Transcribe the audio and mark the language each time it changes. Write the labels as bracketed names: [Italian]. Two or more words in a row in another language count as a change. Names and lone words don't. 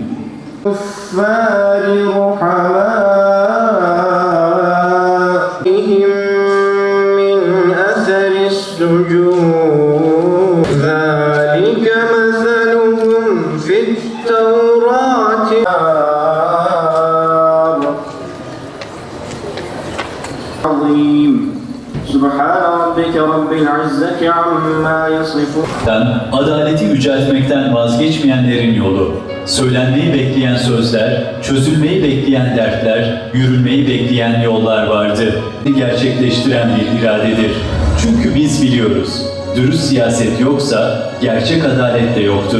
[Arabic] كفار رحمائهم من أثر السجود ذلك مثلهم في التوراة عظيم سبحان ربك رب العزة عما يصفون. [Turkish] Adaleti yüceltmekten vazgeçmeyenlerin yolu, söylenmeyi bekleyen sözler, çözülmeyi bekleyen dertler, yürünmeyi bekleyen yollar vardı. Gerçekleştiren bir iradedir. Çünkü biz biliyoruz, dürüst siyaset yoksa gerçek adalet de yoktur.